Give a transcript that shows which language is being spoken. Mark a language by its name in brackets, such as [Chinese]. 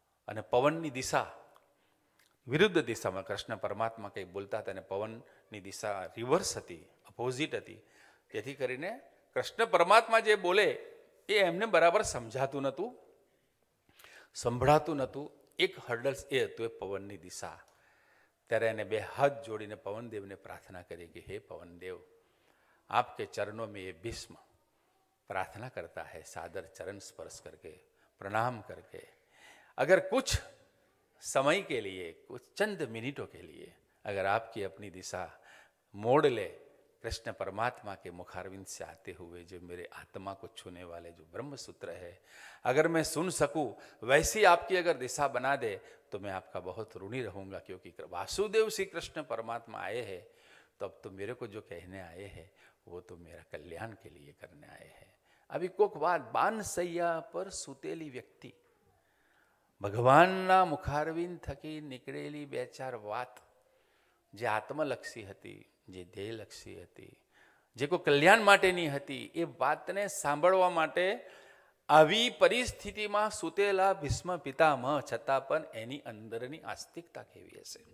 [Gujarati] અને પવનની દિશા વિરુદ્ધ દિશામાં કૃષ્ણ પરમાત્મા કંઈ બોલતા હતા અને પવનની દિશા રિવર્સ હતી, અપોઝિટ હતી. જેથી કરીને કૃષ્ણ પરમાત્મા જે બોલે એ એમને બરાબર સમજાતું નહોતું, સંભળાતું નહોતું. એક હર્ડલ્સ એ હતું, એ પવનની દિશા. ત્યારે એને બે હાથ જોડીને પવનદેવને પ્રાર્થના કરી કે હે પવનદેવ, [Hindi] आपके चरणों में ये भीष्म प्रार्थना करता है सादर चरण स्पर्श करके, प्रणाम करके, अगर कुछ समय के लिए, कुछ चंद मिनटों के लिए अगर आपकी अपनी दिशा मोड़ ले, कृष्ण परमात्मा के मुखारविंद से आते हुए जो मेरे आत्मा को छूने वाले जो ब्रह्म सूत्र है, अगर मैं सुन सकूं, वैसी आपकी अगर दिशा बना दे तो मैं आपका बहुत ऋणी रहूंगा, क्योंकि वासुदेव श्री कृष्ण परमात्मा आए हैं, तो अब तो मेरे को जो कहने आए हैं वो तो मेरा कल्याण के लिए करने आए हैं. [Gujarati] अभी कोक बात, बान सैया पर सुतेली व्यक्ति, ભગવાનના મુખારવિંદ થકી નીકળેલી બે ચાર વાત જે આત્મલક્ષી હતી, જે ધ્યેયલક્ષી હતી, જે કોઈ કલ્યાણ માટેની હતી, એ વાતને સાંભળવા માટે આવી પરિસ્થિતિમાં સૂતેલા ભીષ્મ પિતામહ છતાં પણ એની અંદરની આસ્તિકતા કેવી હશે.